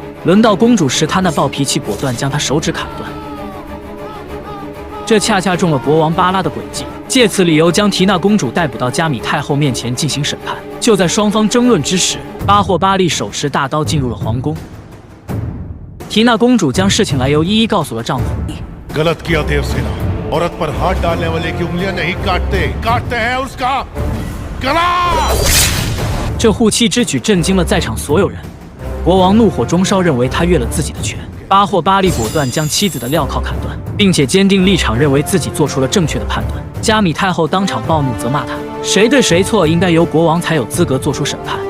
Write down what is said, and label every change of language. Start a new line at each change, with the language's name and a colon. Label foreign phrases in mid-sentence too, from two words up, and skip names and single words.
Chinese: 轮到公主时，她那暴脾气果断将她手指砍断。这恰恰中了国王巴拉的诡计，借此理由将提娜公主逮捕到加米太后面前进行审判。就在双方争论之时，巴霍巴利手持大刀进入了皇宫。提娜公主将事情来由一一告诉了丈夫。
Hindi: गलत किया देवसेना, औरत पर हाथ डालने वाले की उंगलियां नहीं काटते, काटते हैं उसका गला。
Chinese: 这护妻之举震惊了在场所有人。国王怒火中烧，认为他越了自己的权。巴霍巴利果断将妻子的镣铐砍断，并且坚定立场，认为自己做出了正确的判断。加米太后当场暴怒，责骂他谁对谁错，应该由国王才有资格做出审判。